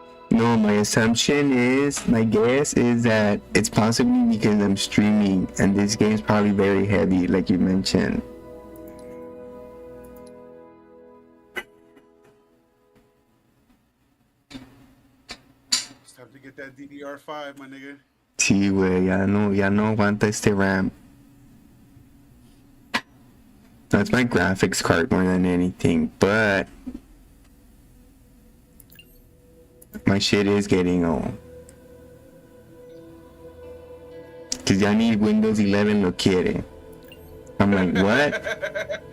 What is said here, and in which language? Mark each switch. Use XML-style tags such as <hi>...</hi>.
<en>No, my assumption is, my guess is that it's possibly because I'm streaming and this game's probably very heavy, like you mentioned. It's time to get that DDR5, my nigga.</en> <es>Sí, güey, ya no aguanta este RAM.</es> <en>That's my graphics card more than anything, but my shit is getting old. Cause ya need Windows 11</en> <es>lo quiere.</es> <en>I'm like, what?</en>